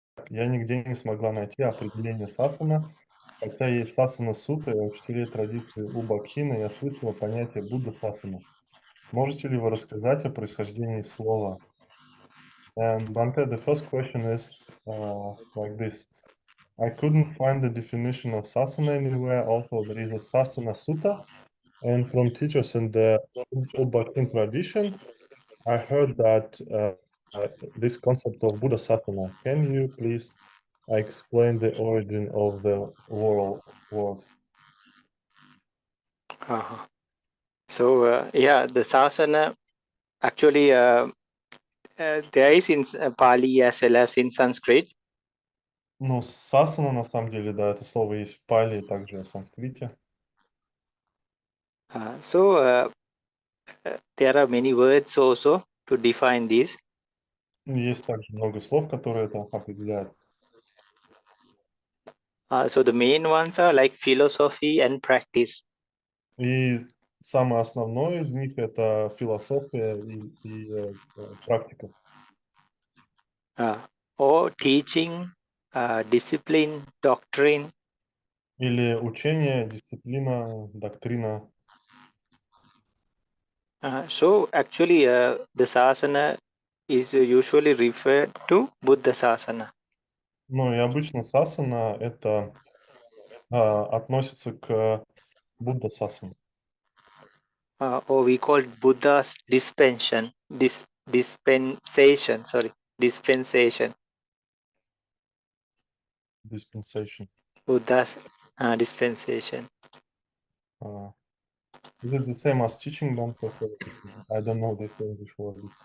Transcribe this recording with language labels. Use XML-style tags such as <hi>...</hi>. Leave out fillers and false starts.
<ru>Я нигде не смогла найти определение сасана, хотя есть Сасана-сутта и учителей традиции У Ба Кхина я слышала понятие Будда Сасана. Можете ли вы рассказать о происхождении слова?</ru> <en>And Bante, the first question is like this. I couldn't find the definition of sasana anywhere, although there is a Sasana-sutta, and from teachers in the U Ba Khin tradition, I heard that this concept of Buddha Sasana. Can you please explain the origin of the word? Uh-huh. So yeah, the Sasana actually there is in Pali as well as in Sanskrit.</en> <ru>Ну, сасана, на самом деле, да, это слово есть в пали, также в санскрите.</ru> <en>So there are many words also to define this.</en> <ru>Есть также много слов, которые это определяют.</ru> <en>So the main ones are like philosophy and practice.</en> <ru>И самое основное из них это философия и практика.</ru> <en>Or teaching, discipline, doctrine.</en> <ru>Или учение, дисциплина, доктрина.</ru> <en>So actually the Sasana is usually referred to Buddha Sasana.</en> <ru>Ну и обычно сасана это относится к Будда Сасана.</ru> <en>Or we call it Buddha's dispensation. Dispensation. Dispensation. Buddha's dispensation. Is it the same as teaching, Banka? I don't know this English word.</en>